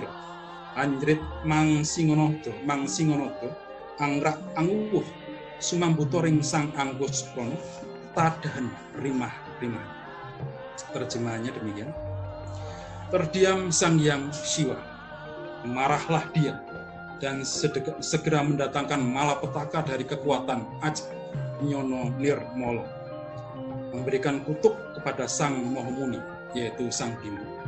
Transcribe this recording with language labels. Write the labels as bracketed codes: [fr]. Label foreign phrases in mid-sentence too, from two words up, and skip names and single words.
[kaw] Anjrit Mang Singanada angrak anguwuh sumambuta ring Sang Angkusprana tadahan rimah-rimah. [id] Terjemahannya demikian. Terdiam Sang Hyang Siwa, marahlah dia dan segera mendatangkan malapetaka dari kekuatan Ajnyana Nirmala, memberikan kutuk kepada Sang Mahamuni yaitu Sang Bima.